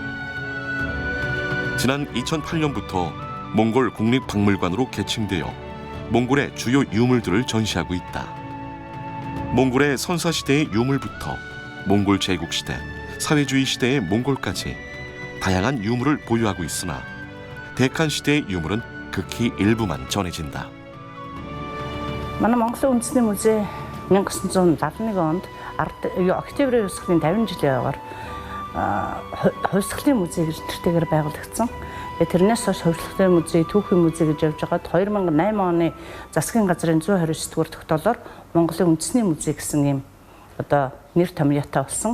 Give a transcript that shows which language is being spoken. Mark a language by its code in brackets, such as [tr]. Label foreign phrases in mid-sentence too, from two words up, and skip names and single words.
[ko] 지난 2008년부터 몽골 국립박물관으로 개칭되어 몽골의 주요 유물들을 전시하고 있다. 몽골의 선사시대의 유물부터 몽골 제국시대, 사회주의 시대의 몽골까지 다양한 유물을 보유하고 있으나 데칸 시대의 유물은 극히 일부만 전해진다. [mn] манай Монголын үндэсний музей 1971 онд октябрь хувьсгалын 50 жилийн яваар хувьсгалын музей гэж нэртэйгээр байгуулагдсан. Тэрнээс хойш хувьсгалын музей, түүхийн музей гэж явж байгаад 2008 оны засгийн газрын 129 дугаар тогтоолоор Монголын үндэсний музей гэсэн ийм одоо нэр томьёотой болсон.